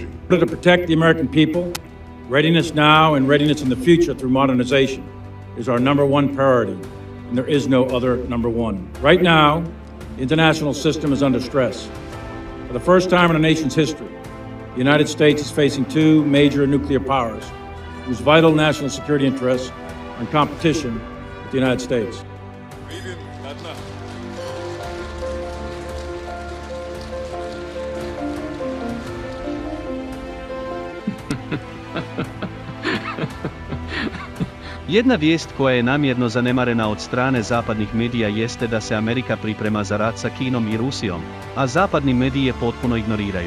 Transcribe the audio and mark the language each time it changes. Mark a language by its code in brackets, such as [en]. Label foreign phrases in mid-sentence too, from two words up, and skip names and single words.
[en] In order to protect the American people, readiness now and readiness in the future through modernization is our number one priority, and there is no other number one. Right now, the international system is under stress. For the first time in our nation's history, the United States is facing two major nuclear powers whose vital national security interests are in competition with the United States. [bs] Jedna vijest koja je namjerno zanemarena od strane zapadnih medija jeste da se Amerika priprema za rat sa Kinom i Rusijom, a zapadni mediji je potpuno ignoriraju.